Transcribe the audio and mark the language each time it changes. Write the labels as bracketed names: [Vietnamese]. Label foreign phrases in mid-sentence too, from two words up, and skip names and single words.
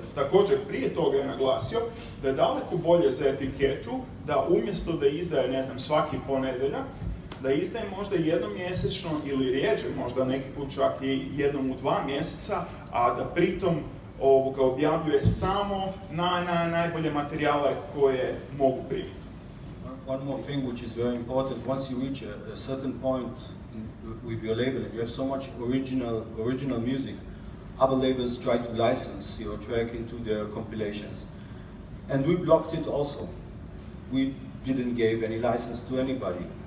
[Croatian] Također, prije toga je naglasio da je daleko bolje za etiketu da umjesto da izdaje, ne znam, svaki ponedjeljak, da izdaje možda jednom mjesečno ili rijeđe, možda neki put čak i jednom u 2 mjeseca, a da pritom objavljuje samo najbolje materijale koje mogu primiti. [English] One more thing which is very important, once you reach a certain point with your label and you have so much original music, other labels try to license your track into their compilations. And we blocked it also. We didn't give any license to anybody.